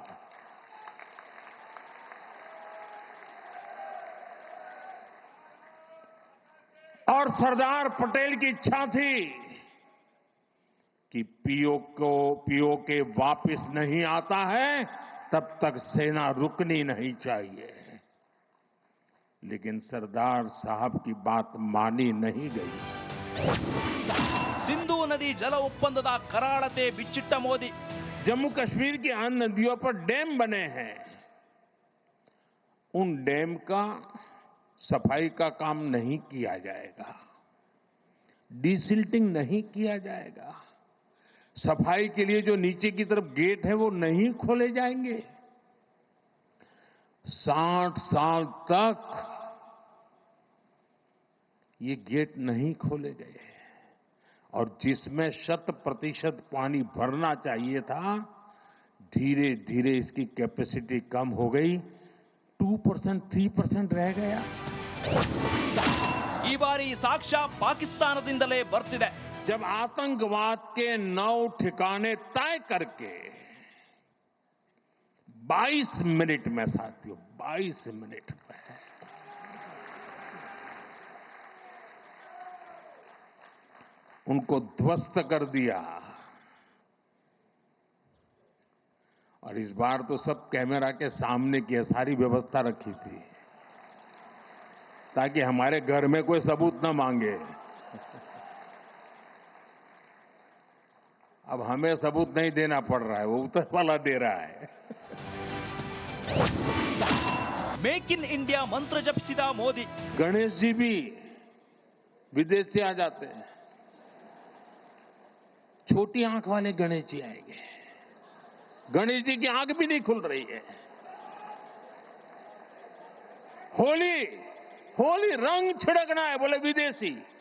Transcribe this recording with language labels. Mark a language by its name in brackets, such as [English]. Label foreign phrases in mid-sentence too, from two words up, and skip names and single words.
[Hindi] और सरदार पटेल की इच्छा थी कि पीओके वापस नहीं आता है तब तक सेना रुकनी नहीं चाहिए, लेकिन सरदार साहब की बात मानी नहीं गई. [Kannada] ಸಿಂಧೂ ನದಿ ಜಲ ಒಪ್ಪಂದದ ಕರಾಳತೆ ಬಿಚ್ಚಿಟ್ಟ ಮೋದಿ. [Hindi] जम्मू कश्मीर की अन्य नदियों पर डैम बने हैं. उन डैम का सफाई का काम नहीं किया जाएगा, डिसिल्टिंग नहीं किया जाएगा. सफाई के लिए जो नीचे की तरफ गेट है वो नहीं खोले जाएंगे. 60 साल तक ये गेट नहीं खोले गए और जिसमें 100% पानी भरना चाहिए था, धीरे धीरे इसकी कैपेसिटी कम हो गई. 2%, 3% रह गया. [Kannada] ಈ ಬಾರಿ ಸಾಕ್ಷ್ಯ ಪಾಕಿಸ್ತಾನದಿಂದಲೇ ಬರ್ತಿದೆ. [Hindi] जब आतंकवाद के 9 ठिकाने तय करके 22 मिनट में, साथियों 22 मिनट में उनको ध्वस्त कर दिया. और इस बार तो सब कैमरा के सामने की सारी व्यवस्था रखी थी ताकि हमारे घर में कोई सबूत न मांगे. अब हमें सबूत नहीं देना पड़ रहा है, वो ऊपर वाला दे रहा है. [Kannada] ಮೇಕ್ ಇನ್ ಇಂಡಿಯಾ ಮಂತ್ರ ಜಪಿಸಿದ ಮೋದಿ. [Hindi] गणेश जी भी विदेश से आ जाते हैं. छोटी आंख वाले गणेश जी आएंगे. गणेश जी की आंख भी नहीं खुल रही है. होली होली रंग छिड़कना है, बोले विदेशी.